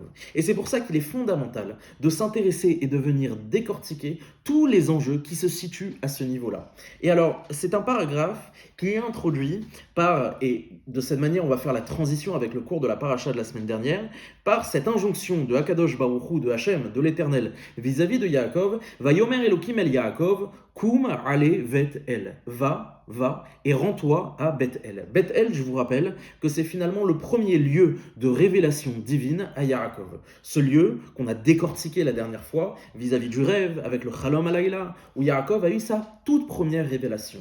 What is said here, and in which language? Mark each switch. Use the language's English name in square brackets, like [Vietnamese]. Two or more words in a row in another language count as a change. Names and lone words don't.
[French] Et c'est pour ça qu'il est fondamental de s'intéresser et de venir décortiquer tous les enjeux qui se situent à ce niveau-là. Et alors, c'est un paragraphe qui est introduit par, et de cette manière on va faire la transition avec le cours de la paracha de la semaine dernière, par cette injonction de [Hebrew] הקדוש ברוך הוא, [French] de Hachem, de l'Éternel, vis-à-vis de Yaakov, [Hebrew] ויאמר אלוקים אל יעקב קום עלה בית אל, [French] va et rends-toi à Beth-El. Beth-El, je vous rappelle que c'est finalement le premier lieu de révélation divine à Yaakov. Ce lieu qu'on a décortiqué la dernière fois vis-à-vis du rêve avec le [Hebrew] חלום הלילה, [French] où Yaakov a eu sa toute première révélation.